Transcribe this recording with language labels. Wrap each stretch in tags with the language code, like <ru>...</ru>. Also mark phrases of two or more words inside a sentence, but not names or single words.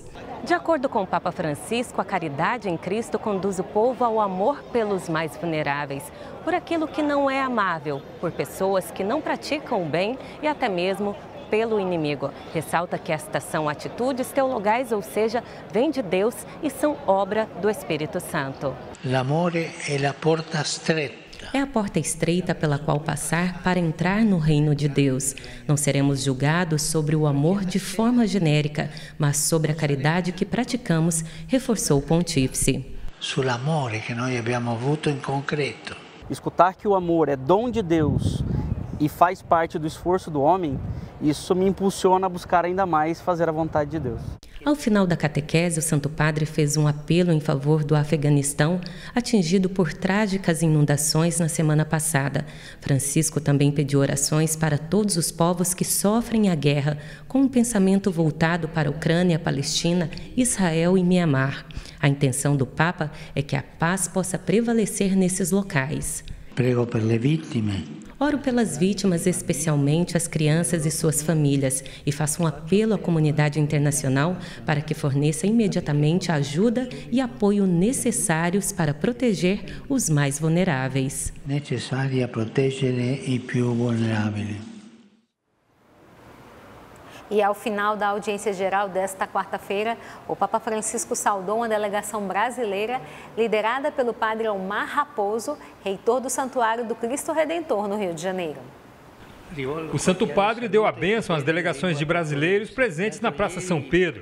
<pt>De acordo com o Papa Francisco, a caridade em Cristo conduz o povo ao amor pelos mais vulneráveis, por aquilo que não é amável, por pessoas que não praticam o bem e até mesmo pelo inimigo. Ressalta que estas são atitudes teologais, ou seja, vêm de Deus e são obra do Espírito Santo.</pt> <it>L'amore è la porta stretta.</it> <pt>É a porta estreita pela qual passar para entrar no reino de Deus. Não seremos julgados sobre o amor de forma genérica, mas sobre a caridade que praticamos, reforçou o pontífice.</pt> <it>Sull'amore che noi abbiamo avuto in concreto.</it> <pt>Escutar que o amor é dom de Deus e faz parte do esforço do homem, isso me impulsiona a buscar ainda mais fazer a vontade de Deus. Ao final da catequese, o Santo Padre fez um apelo em favor do Afeganistão, atingido por trágicas inundações na semana passada. Francisco também pediu orações para todos os povos que sofrem a guerra, com um pensamento voltado para a Ucrânia, Palestina, Israel e Mianmar. A intenção do Papa é que a paz possa prevalecer nesses locais.</pt> <it>Prego per le vittime.</it> <pt>Oro pelas vítimas, especialmente as crianças e suas famílias, e faço um apelo à comunidade internacional para que forneça imediatamente a ajuda e apoio necessários para proteger os mais vulneráveis.</pt> <it>Necessaria proteggere i più vulnerabili.</it> <pt>E ao final da audiência geral desta quarta-feira, o Papa Francisco saudou uma delegação brasileira liderada pelo padre Omar Raposo, reitor do Santuário do Cristo Redentor, no Rio de Janeiro. O Santo Padre deu a bênção às delegações de brasileiros presentes na Praça São Pedro.</pt>